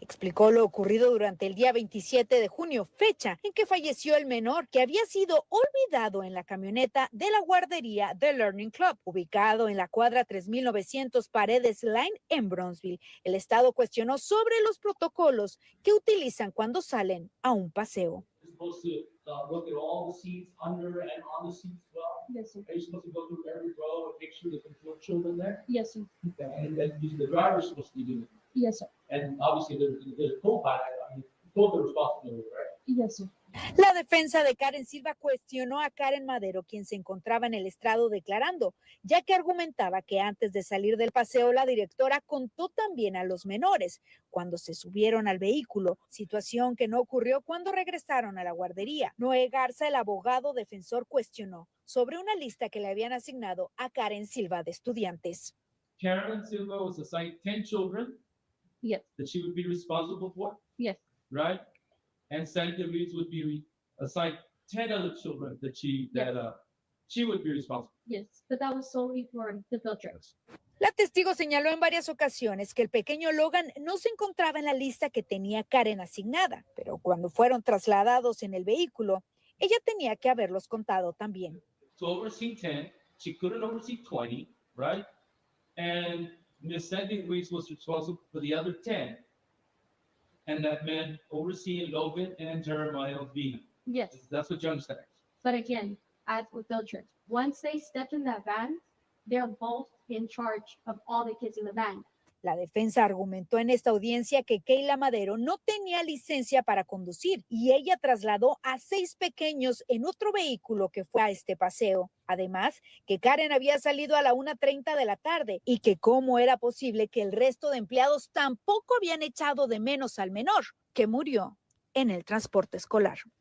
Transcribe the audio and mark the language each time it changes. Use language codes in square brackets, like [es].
[es] Explicó lo ocurrido durante el día 27 de junio, fecha en que falleció el menor que había sido olvidado en la camioneta de la guardería The Learning Club, ubicado en la cuadra 3900 Paredes Line en Brownsville. El Estado cuestionó sobre los protocolos que utilizan cuando salen a un paseo. [en] Look at all the seats under and on the seats as well? Yes, sir. Are you supposed to go through every row and make sure there's no children there? Yes, sir. Okay. And then the driver's supposed to be doing it. Yes, sir. And obviously the co-pilot, both are responsible, right? Yes, sir. [es] La defensa de Karen Silva cuestionó a Karen Madero, quien se encontraba en el estrado declarando, ya que argumentaba que antes de salir del paseo la directora contó también a los menores cuando se subieron al vehículo, situación que no ocurrió cuando regresaron a la guardería. Noé Garza, el abogado defensor, cuestionó sobre una lista que le habían asignado a Karen Silva de estudiantes. [en] Karen Silva was assigned 10 children. Yes. That she would be responsible for. Yes. Right? And Santa Reeves would be assigned 10 other children that she would be responsible. Yes, but that was solely for the field trips. [es] La testigo señaló en varias ocasiones que el pequeño Logan no se encontraba en la lista que tenía Karen asignada, pero cuando fueron trasladados en el vehículo, ella tenía que haberlos contado también. [en] To oversee 10, she couldn't oversee 20, right? And Miss Sandy Ruiz was responsible for the other 10. And that meant overseeing Logan and Jeremiah Vina. Yes, That's what you understand. but again, as with field trips, once they stepped in that van, they're both in charge of all the kids in the van. [es] La defensa argumentó en esta audiencia que Keila Madero no tenía licencia para conducir y ella trasladó a 6 pequeños en otro vehículo que fue a este paseo. Además, que Karen había salido a la 1:30 de la tarde y que cómo era posible que el resto de empleados tampoco habían echado de menos al menor, que murió en el transporte escolar.